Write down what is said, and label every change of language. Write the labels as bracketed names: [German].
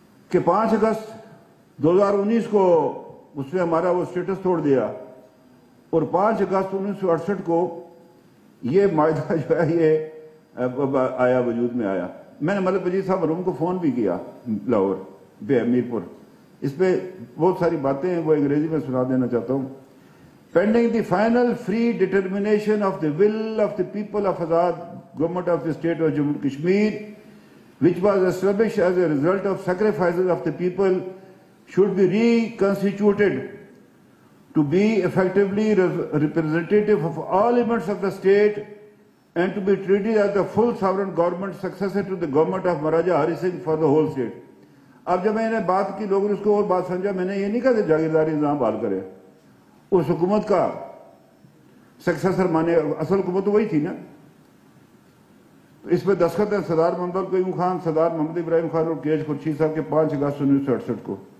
[Urdu] کہ 5 اگست 2019 کو اس نے ہمارا وہ سٹیٹس توڑ دیا، اور 5 اگست 1968 کو یہ معاہدہ جو ہے یہ آیا، وجود میں آیا۔ میں نے ملک وجید صاحب مرحوم کو فون بھی کیا لاہور میرپور. اس پہ بہت ساری باتیں ہیں, وہ انگریزی میں سنا دینا چاہتا ہوں. [English] Pending the final free determination of the will of the people of Azad government of the state of Jammu Kashmir which was established as a result of sacrifices of the people should be reconstituted to be effectively representative of all elements of the state and to be treated as the full sovereign government successor to the government of Maharaja Hari Singh for the whole state. [Urdu] اب جب میں نے بات کی, لوگوں نے اس کو اور بات سمجھا, میں نے یہ نہیں کہا کہ جاگیرداری نظام بحال کرے, اس حکومت کا سکسیسر مانے, اصل حکومت تو وہی تھی نا. اس پہ دستخط ہیں سردار محمد قیوم خان, سردار محمد ابراہیم خان اور کے ایچ خورشید صاحب کے 5 اگست 1968 کو.